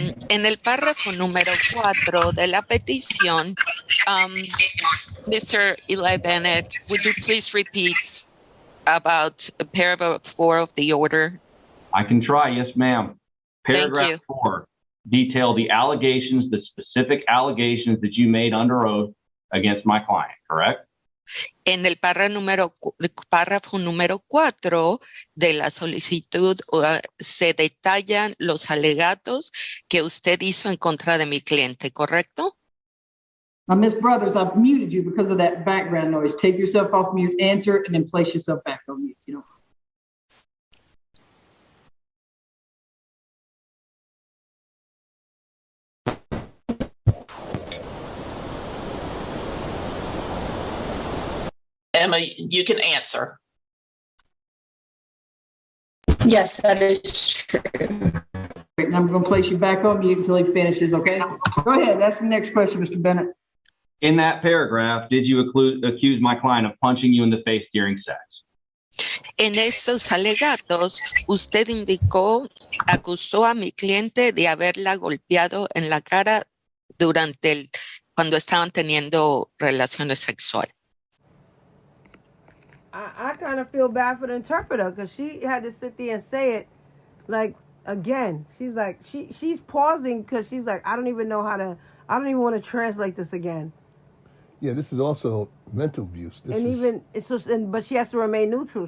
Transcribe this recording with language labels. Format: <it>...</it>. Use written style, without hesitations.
<es>En el párrafo número 4 de la petición, Mr.</es> <en>Eli Bennett, would you please repeat about paragraph 4 of the order? I can try, yes, ma'am. Thank Paragraph you. 4 detail the allegations, the specific allegations that you made under oath against my client, correct?</en> <es>En el párrafo número 4 de la solicitud se detallan los alegatos que usted hizo en contra de mi cliente, ¿correcto?</es> <en>Now, Miss Brothers, I've muted you because of that background noise. Take yourself off mute, answer, and then place yourself back on mute. You know. Emma, you can answer. Yes, that is true. Great, now I'm going to place you back on mute until he finishes, okay? Go ahead. That's the next question, Mr. Bennett. In that paragraph, did you accuse my client of punching you in the face during sex?</en> <es>En esos alegatos, usted acusó a mi cliente de haberla golpeado en la cara cuando estaban teniendo relaciones sexuales.</es> <en>I kind of feel bad for the interpreter because she had to sit there and say it like again. She's like she's pausing because she's like I don't even want to translate this again. Yeah, this is also mental abuse. But she has to remain neutral.</en>